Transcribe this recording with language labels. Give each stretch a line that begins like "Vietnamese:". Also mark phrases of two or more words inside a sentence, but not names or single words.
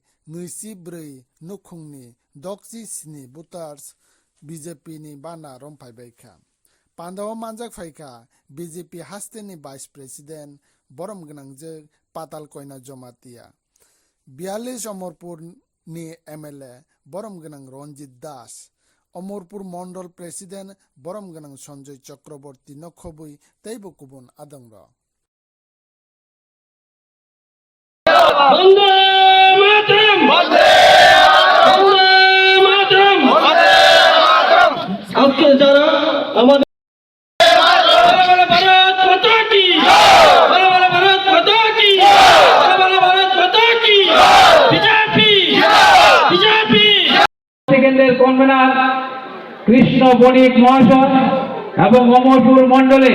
Kok Borok: 24 nukhungni 67 voters BJP ni bana romphaikha Pandawa manjak phaikha BJP hasteni
English: vice president
Kok Borok: borom gwnangjak patal koina jomatia 42 Amarpur ni MLA borom gwnang Ranjit Das Amarpur Mandal president borom gwnang Sanjay Chakraborty nokhobui teibo kubun adangro
Bangla: আজকে যারা আমাদের কেন্দ্রের কনভেনার কৃষ্ণ বণিক মহাশয় এবং অমরপুর মন্ডলের